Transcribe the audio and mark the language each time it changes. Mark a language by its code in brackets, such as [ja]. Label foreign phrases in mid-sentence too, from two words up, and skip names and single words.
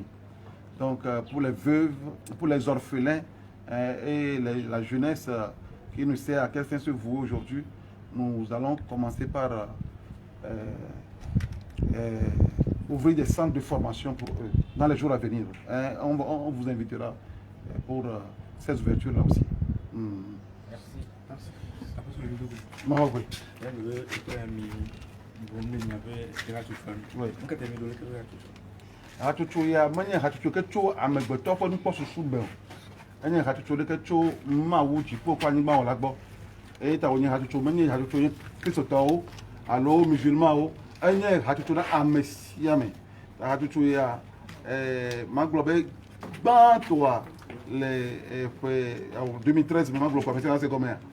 [fr] Donc pour les veuves, pour les orphelins et la jeunesse qui ne sait à quel fin se vouer aujourd'hui, nous allons commencer par ouvrir des centres de formation pour eux dans les jours à venir. On vous invitera pour ces ouvertures-là aussi. Merci. [ee] Hatutu ya manye hatutu ke tso amegbeto ƒe nukpɔsusu be enye hatutu ɖeke tso mawu dziƒo ƒe anyigba wɔ la gbɔ eye ta wonye hatutu menye hatutu kristotɔwo alo musulmanwo enye hatutu na ame sia ame hatutu ya magblɔ be gbãtɔa le ƒe 2013 me magblɔ ƒe ase gɔmea